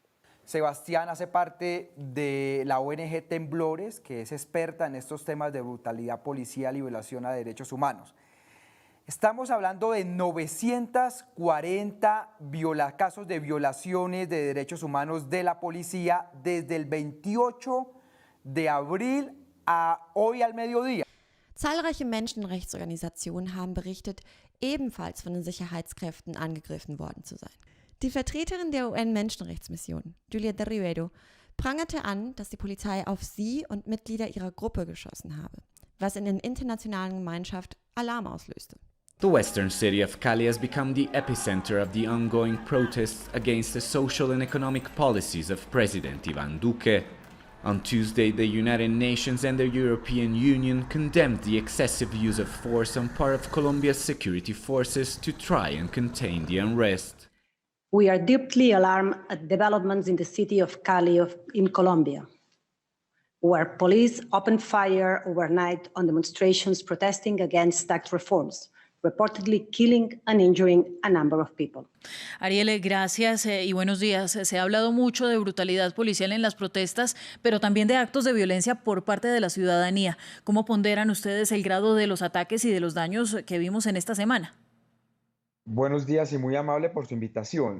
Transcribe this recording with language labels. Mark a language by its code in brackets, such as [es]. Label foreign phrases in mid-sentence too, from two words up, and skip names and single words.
[es] Sebastián hace parte de la ONG Temblores, que es experta en estos temas de brutalidad policial y violación a derechos humanos. Estamos hablando de 940 casos de violaciones de derechos humanos de la policía desde el 28 de abril a hoy al mediodía. [de] Zahlreiche Menschenrechtsorganisationen haben berichtet, ebenfalls von den Sicherheitskräften angegriffen worden zu sein. Die Vertreterin der UN-Menschenrechtsmission, Julieta Rivero, prangerte an, dass die Polizei auf sie und Mitglieder ihrer Gruppe geschossen habe, was in der internationalen Gemeinschaft Alarm auslöste. [en] The western city of Cali has become the epicenter of the ongoing protests against the social and economic policies of President Iván Duque. On Tuesday, the United Nations and the European Union condemned the excessive use of force on part of Colombia's security forces to try and contain the unrest. We are deeply alarmed at developments in the city of Cali in Colombia, where police opened fire overnight on demonstrations protesting against tax reforms, reportedly killing and injuring a number of people. [es] Ariel, gracias y buenos días. Se ha hablado mucho de brutalidad policial en las protestas, pero también de actos de violencia por parte de la ciudadanía. ¿Cómo ponderan ustedes el grado de los ataques y de los daños que vimos en esta semana? Buenos días y muy amable por su invitación.